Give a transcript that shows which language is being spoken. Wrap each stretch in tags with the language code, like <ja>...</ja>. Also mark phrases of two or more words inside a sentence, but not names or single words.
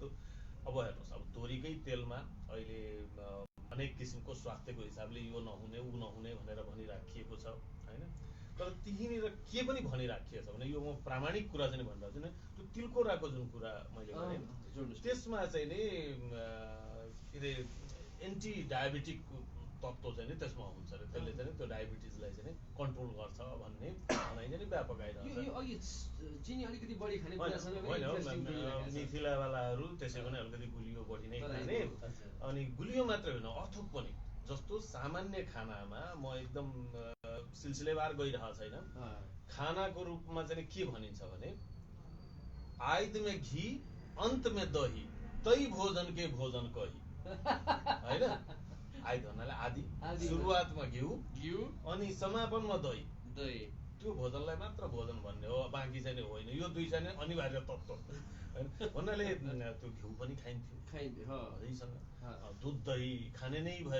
<ne>अब हेर्नुहोस्, अब तोरीकै तेलमा अहिले अनेक किसिमको स्वास्थ्यको हिसाबले यो नहुने ऊ नहुने भनेर भनिराखिएको छ होइन, तर त्यहीँनिर के पनि भनिराखिएको छ भने यो म प्रामाणिक कुरा चाहिँ भनिरहेको छु नि, त्यो तिलकोराको जुन कुरा मैले गरेँ त्यसमा चाहिँ नि के अरे</ne> <en>anti diabetic</en> <ne>तत्त्व चाहिँ नि त्यसमा हुन्छ अरे, त्यसले चाहिँ त्यो डायबिटिजलाई चाहिँ कन्ट्रोल गर्छ भन्ने भनाइ चाहिँ व्यापक आइरहेको छ। मिथिलावालाहरू त्यसै पनि अलिकति गुलियो बढी नै खाने, अनि गुलियो मात्रै होइन अथुक पनि। जस्तो सामान्य खानामा म एकदम सिलसिलेवार गइरहेको छैन, खानाको रूपमा चाहिँ के भनिन्छ भने</ne> <mai>आइद में घी अंत में दही तै भोजन के भोजन कही</mai> <ne>होइन। आइद भन्नाले आदि, सुरुवातमा घिउ अनि समापनमा दही, त्यो भोजनलाई मात्र भोजन भन्ने हो, बाँकी चाहिँ होइन। यो दुई चाहिँ अनिवार्य तत्त्व भन्नाले त्यो घिउ पनि खाइन्थ्यो दहीसँग, दुध दही खाने नै भए।</ne>